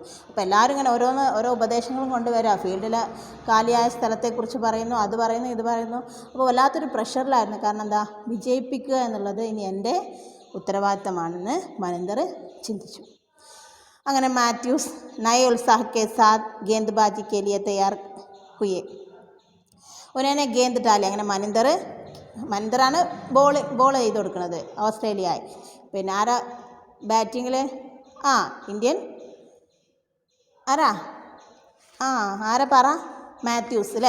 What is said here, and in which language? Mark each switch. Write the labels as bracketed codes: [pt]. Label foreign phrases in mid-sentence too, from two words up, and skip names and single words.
[ml] അപ്പോൾ എല്ലാവരും ഇങ്ങനെ ഓരോ ഉപദേശങ്ങളും കൊണ്ടുവരിക, ഫീൽഡിൽ കാലിയായ സ്ഥലത്തെക്കുറിച്ച് പറയുന്നു, അത് പറയുന്നു, ഇത് പറയുന്നു. അപ്പോൾ വല്ലാത്തൊരു പ്രഷറിലായിരുന്നു. കാരണം എന്താ? വിജയിപ്പിക്കുക എന്നുള്ളത് ഇനി എൻ്റെ ഉത്തരവാദിത്തമാണെന്ന് മനിന്ദർ ചിന്തിച്ചു. [hi] അങ്ങനെ മാത്യൂസ് नये उत्साह के साथ गेंदबाजी के लिए तैयार हुए. ഉടനെ गेंद डाली. [ml] അങ്ങനെ മനിന്ദറാണ് ബോൾ ചെയ്ത് കൊടുക്കുന്നത് ഓസ്ട്രേലിയയായി. പിന്നെ ആരാ ബാറ്റിങ്ങിൽ? ഇന്ത്യൻ ആരാ പറ? മാത്യൂസ് അല്ലേ.